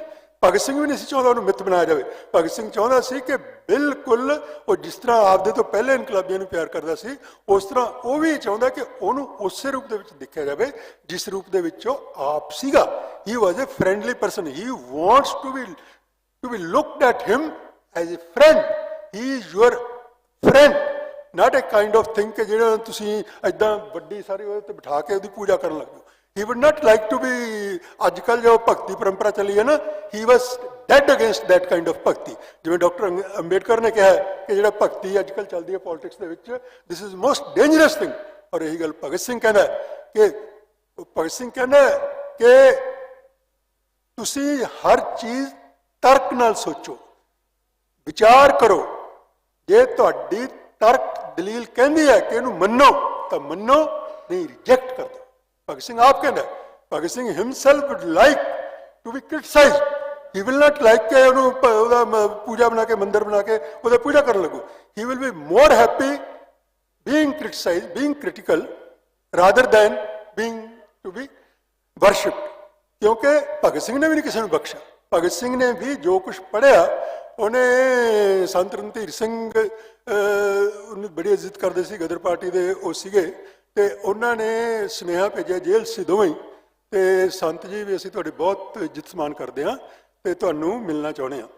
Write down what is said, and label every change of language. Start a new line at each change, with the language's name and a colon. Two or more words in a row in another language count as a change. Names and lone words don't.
Punjabi: ਭਗਤ ਸਿੰਘ ਵੀ ਨਹੀਂ ਸੀ ਚਾਹੁੰਦਾ ਉਹਨੂੰ ਮਿੱਥ ਬਣਾਇਆ ਜਾਵੇ। ਭਗਤ ਸਿੰਘ ਚਾਹੁੰਦਾ ਸੀ ਕਿ ਬਿਲਕੁਲ ਉਹ ਜਿਸ ਤਰ੍ਹਾਂ ਆਪਦੇ ਤੋਂ ਪਹਿਲੇ ਇਨਕਲਾਬੀਆਂ ਨੂੰ ਪਿਆਰ ਕਰਦਾ ਸੀ, ਉਸ ਤਰ੍ਹਾਂ ਉਹ ਵੀ ਚਾਹੁੰਦਾ ਕਿ ਉਹਨੂੰ ਉਸੇ ਰੂਪ ਦੇ ਵਿੱਚ ਦੇਖਿਆ ਜਾਵੇ ਜਿਸ ਰੂਪ ਦੇ ਵਿੱਚ ਉਹ ਆਪ ਸੀਗਾ।
English: he was a friendly person, he wants to be looked at him as a friend. he is your friend, not a kind of thing
Punjabi: ਕਿ ਜਿਹੜਾ ਤੁਸੀਂ ਇੱਦਾਂ ਵੱਡੀ ਸਾਰੀ ਉਹਦੇ ਤੇ ਬਿਠਾ ਕੇ ਉਹਦੀ ਪੂਜਾ ਕਰਨ ਲੱਗ ਜਾਓ।
English: He would not like to be,
Punjabi: ਅੱਜ ਕੱਲ੍ਹ ਜੋ ਭਗਤੀ ਪਰੰਪਰਾ ਚੱਲੀ ਹੈ ਨਾ,
English: he was dead against that kind of ਭਗਤੀ।
Punjabi: ਜਿਵੇਂ ਡਾਕਟਰ ਅੰਬੇਡਕਰ ਨੇ ਕਿਹਾ ਕਿ ਜਿਹੜਾ ਭਗਤੀ ਅੱਜ ਕੱਲ੍ਹ ਚੱਲਦੀ ਹੈ ਪੋਲਿਟਿਕਸ ਦੇ ਵਿੱਚ,
English: this is most dangerous thing।
Punjabi: ਔਰ ਇਹੀ ਗੱਲ ਭਗਤ ਸਿੰਘ ਕਹਿੰਦਾ ਕਿ ਤੁਸੀਂ ਹਰ ਚੀਜ਼ ਤਰਕ ਨਾਲ ਸੋਚੋ, ਵਿਚਾਰ ਕਰੋ। ਜੇ ਤੁਹਾਡੀ ਤਰਕ ਦਲੀਲ ਕਹਿੰਦੀ ਹੈ ਕਿ ਇਹਨੂੰ ਮੰਨੋ ਤਾਂ ਮੰਨੋ, ਨਹੀਂ ਰਿਜੈਕਟ ਕਰ ਦਿਓ। ਭਗਤ ਸਿੰਘ ਆਪ ਕਹਿੰਦਾ,
English: ਭਗਤ ਸਿੰਘ himself would like to be criticized. he will not like
Punjabi: ਕਿ ਉਹਨੂੰ ਉਹਦਾ ਪੂਜਾ ਬਣਾ ਕੇ ਮੰਦਰ ਬਣਾ ਕੇ ਉਹਦਾ ਪੂਜਾ ਕਰਨ ਲੱਗੋ।
English: he will be more happy being criticized, being critical, rather than being to be worshipped।
Punjabi: ਕਿਉਂਕਿ ਭਗਤ ਸਿੰਘ ਨੇ ਵੀ ਨਹੀਂ ਕਿਸੇ ਨੂੰ ਬਖਸ਼ਿਆ। ਭਗਤ ਸਿੰਘ ਨੇ ਵੀ ਜੋ ਕੁਝ ਪੜ੍ਹਿਆ, ਉਹਨੇ ਸੰਤ ਰਣਧੀਰ ਸਿੰਘ ਉਹਨੂੰ ਬੜੀ ਇੱਜ਼ਤ ਕਰਦੇ ਸੀ, ਗਦਰ ਪਾਰਟੀ ਦੇ ਉਹ ਸੀਗੇ, ਤੇ ਉਹਨਾਂ ਨੇ ਸੁਨੇਹਾ ਭੇਜਿਆ ਜੇਲ੍ਹ ਸੀ ਦੋਵੇਂ, ਤੇ ਸੰਤ ਜੀ ਵੀ ਅਸੀਂ ਤੁਹਾਡੀ ਬਹੁਤ ਇੱਜ਼ਤ ਸਨਮਾਨ ਕਰਦੇ ਹਾਂ ਤੇ ਤੁਹਾਨੂੰ ਮਿਲਣਾ ਚਾਹੁੰਦੇ ਹਾਂ।